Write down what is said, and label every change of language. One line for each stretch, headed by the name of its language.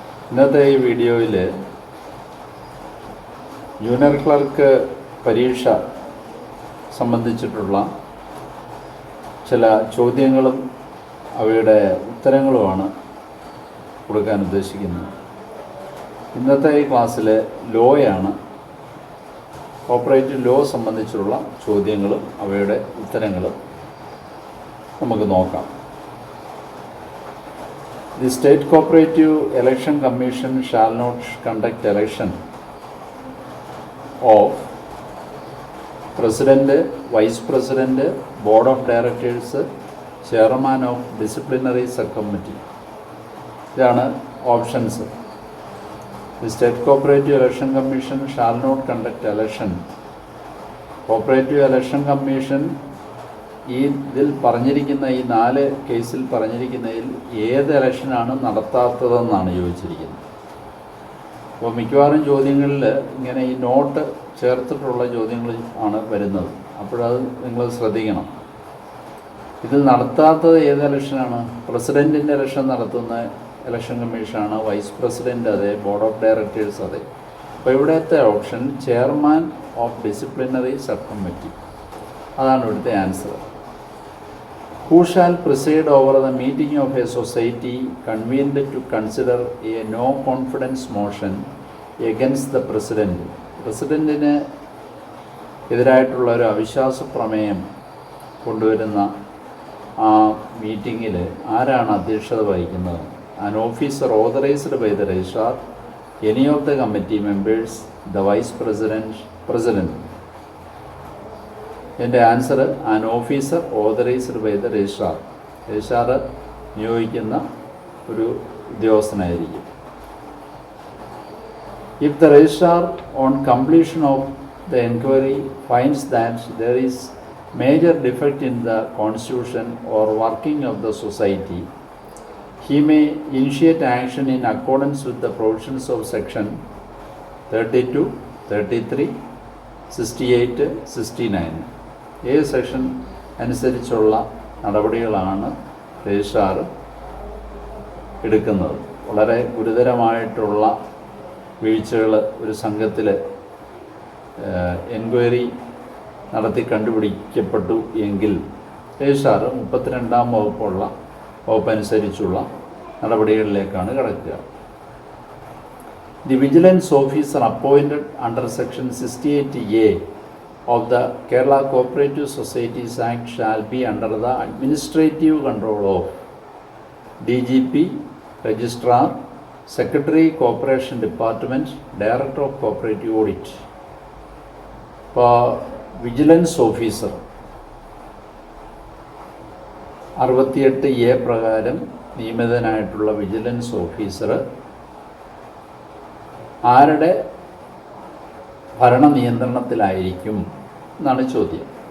Malayalam: ഇന്നത്തെ ഈ വീഡിയോയിൽ ജൂനിയർ ക്ലർക്ക് പരീക്ഷ സംബന്ധിച്ചിട്ടുള്ള ചില ചോദ്യങ്ങളും അവയുടെ ഉത്തരങ്ങളുമാണ് കൊടുക്കാൻ ഉദ്ദേശിക്കുന്നത്. ഇന്നത്തെ ഈ ക്ലാസ്സിൽ ലോയാണ്, കോപ്പറേറ്റീവ് ലോ സംബന്ധിച്ചുള്ള ചോദ്യങ്ങളും അവയുടെ ഉത്തരങ്ങളും നമുക്ക് നോക്കാം.
English: The State Cooperative Election Commission shall not conduct election of President, Vice President, Board of Directors, Chairman of Disciplinary Subcommittee.
Malayalam: ഇതാണ് options.
English: The State Cooperative Election Commission shall not conduct election.
Malayalam: Cooperative Election Commission ഇതിൽ പറഞ്ഞിരിക്കുന്ന ഈ 4 കേസിൽ പറഞ്ഞിരിക്കുന്നതിൽ ഏത് ഇലക്ഷനാണ് നടത്താത്തതെന്നാണ് ചോദിച്ചിരിക്കുന്നത്. അപ്പോൾ മിക്കവാറും ചോദ്യങ്ങളിൽ ഇങ്ങനെ ഈ നോട്ട് ചേർത്തിട്ടുള്ള ചോദ്യങ്ങൾ ആണ് വരുന്നത്. അപ്പോഴത് നിങ്ങൾ ശ്രദ്ധിക്കണം. ഇതിൽ നടത്താത്തത് ഏത് ഇലക്ഷനാണ്? പ്രസിഡൻറ്റിൻ്റെ ഇലക്ഷൻ നടത്തുന്ന ഇലക്ഷൻ കമ്മീഷനാണ്. വൈസ് പ്രസിഡൻറ്റ് അതെ, ബോർഡ് ഓഫ് ഡയറക്ടേഴ്സ് അതെ. അപ്പോൾ ഇവിടുത്തെ option chairman of disciplinary sub committee, അതാണ് ഇവിടുത്തെ answer.
English: Who shall preside over the meeting of a society convened to consider a no confidence motion against the president?
Malayalam: പ്രസിഡൻറ്റിന് എതിരായിട്ടുള്ള ഒരു അവിശ്വാസ പ്രമേയം കൊണ്ടുവരുന്ന ആ മീറ്റിങ്ങിൽ ആരാണ് അധ്യക്ഷത വഹിക്കുന്നത്?
English: An officer authorized by the registrar, any of the committee members, the vice president. എൻ്റെ answer an officer authorised by the registrar.
Malayalam: Registrar നിയോഗിക്കുന്ന ഒരു ഉദ്യോഗസ്ഥനായിരിക്കും.
English: If the registrar on completion of the enquiry finds that there is major defect in the constitution or working of the society, he may initiate action in accordance with the provisions of section 32, 33, 68, 69.
Malayalam: ഏത് section അനുസരിച്ചുള്ള നടപടികളാണ് registrar എടുക്കുന്നത്? വളരെ ഗുരുതരമായിട്ടുള്ള വീഴ്ചകൾ ഒരു സംഘത്തിൽ enquiry നടത്തി കണ്ടുപിടിക്കപ്പെട്ടു എങ്കിൽ രജിസ്ട്രാർ 32-ാം വകുപ്പനുസരിച്ചുള്ള നടപടികളിലേക്കാണ് കടക്കുക.
English: The vigilance officer appointed under section 68A of the Kerala Cooperative Societies Act shall be under the administrative control of DGP, Registrar, Secretary Corporation Department, Director of Cooperative Audit.
Malayalam: ഇപ്പോൾ vigilance officer 68A പ്രകാരം നിയമിതനായിട്ടുള്ള vigilance officer ആരുടെ ഭരണ നിയന്ത്രണത്തിലായിരിക്കും എന്നാണ് ചോദ്യം.